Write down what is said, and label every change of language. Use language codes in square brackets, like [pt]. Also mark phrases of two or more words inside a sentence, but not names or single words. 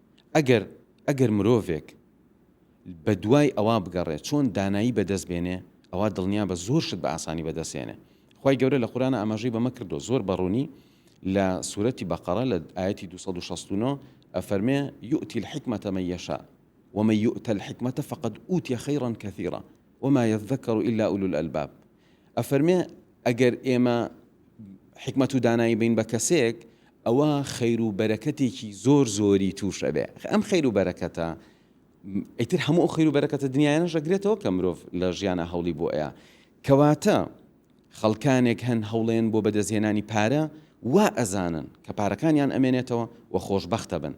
[ckb] ئەگەر مرۆڤێک بە دوای ئەوە بگەڕێت چۆن دانایی بەدەست بێنێ، ئەوە دڵنیا بە زۆر شت بە ئاسانی بەدەستێنێ. خوای گەورە لە قورئانە ئاماژەی بەمە کردو زۆر بەڕوونی لە سورەتی بەقەرە لە ئایەتی 269 ئەفەرمێ [ar] یؤتی الحکمة من یشاء ومن یؤت الحکمة فقد أوتي خيرا كثيرا وما يذكر إلا أولو الألباب. [ckb] ئەفەرمێ ئەگەر ئێمە حکمت و دانایی بین بە کەسێک، ئەوە خەیر و بەرەکەتێکی زۆر زۆری تووشە بێ. ئەم خەیر و بەرەکەتە ئیتر هەموو خەیر و بەرەکەتە دنیایانەش ئەگرێتەوە کە مرۆڤ لە ژیانە هەوڵی بۆ ئەیە. کەواتە خەڵکانێک هەن هەوڵێن بۆ بەدەستهێنانی پارە وا ئەزانن کە پارەکانیان ئەمێنێتەوە و خۆشبەختە بن.